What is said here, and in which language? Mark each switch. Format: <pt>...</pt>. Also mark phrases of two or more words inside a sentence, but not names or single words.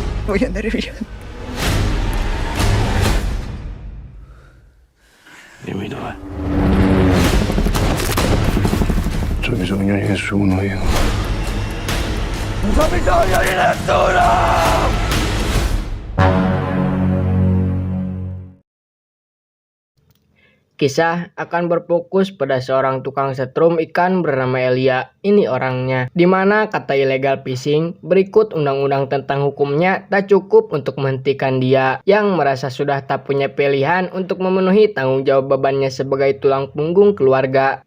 <it>voy a andare via. Dimmi dov'è. Non c'ho bisogno di nessuno io. Non c'ho bisogno di nessuno!</it> <id>Kisah akan berfokus pada seorang tukang setrum ikan bernama Elia. Ini orangnya. Dimana kata</id> <en>illegal fishing</en> <id>berikut undang-undang tentang hukumnya tak cukup untuk menghentikan dia yang merasa sudah tak punya pilihan untuk memenuhi tanggung jawab bebannya sebagai tulang punggung keluarga.</id>